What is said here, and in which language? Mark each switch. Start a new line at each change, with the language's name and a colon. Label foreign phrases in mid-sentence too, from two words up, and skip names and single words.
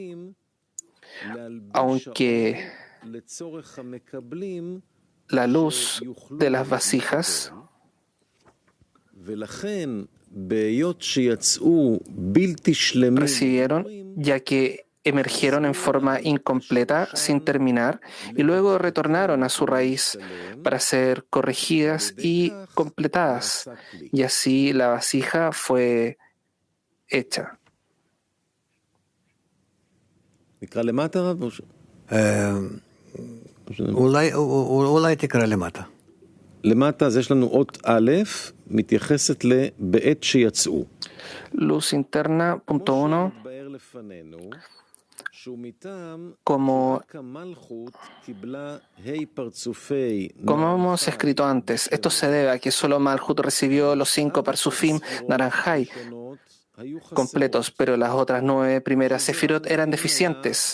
Spanish: Aunque la luz de las vasijas recibieron, ya que emergieron en forma incompleta, sin terminar, y luego retornaron a su raíz para ser corregidas y completadas, y así la vasija fue hecha.
Hebrew: אולי תקרא למטה. למטה אז יש לנו אות א', מתייחסת לבעת שיצאו.
Spanish: Luz interna, punto 1. Como hemos escrito antes, esto se debe a que solo Malhut recibió los 5 Parsufim Naranjai completos, pero las otras 9 primeras Sefirot eran deficientes.